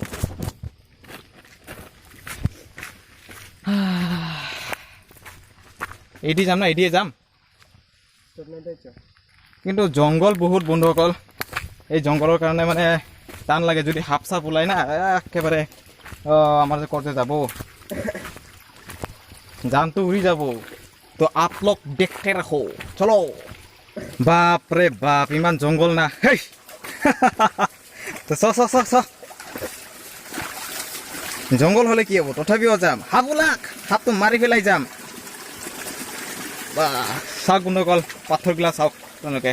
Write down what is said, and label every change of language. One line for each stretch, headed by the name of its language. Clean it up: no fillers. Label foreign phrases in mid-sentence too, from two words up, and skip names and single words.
Assamese: এদি যাম না, এদিয়ে যাম। কিন্তু জংঘল বহুত বন্ধুসকল, এই জংঘলৰ কাৰণে মানে টান লাগে। যদি সাপ চাপ ওলাই না, একেবাৰে আমাৰ যে কৰতে যাব। জানটো উৰি যাব। তো
Hindi: आप लोग देखते रहो चलो।
Assamese: বাপ ৰে বাপ, ইমান জংঘল না। হেই তো চ চ চ চ, জংঘল হলে কি হ'ব, তথাপিও যাম। সাপ ওলাক, সাপটো মাৰি পেলাই যাম। বা চাওক বন্ধুসকল, পাথৰগিলা চাওক তেওঁলোকে।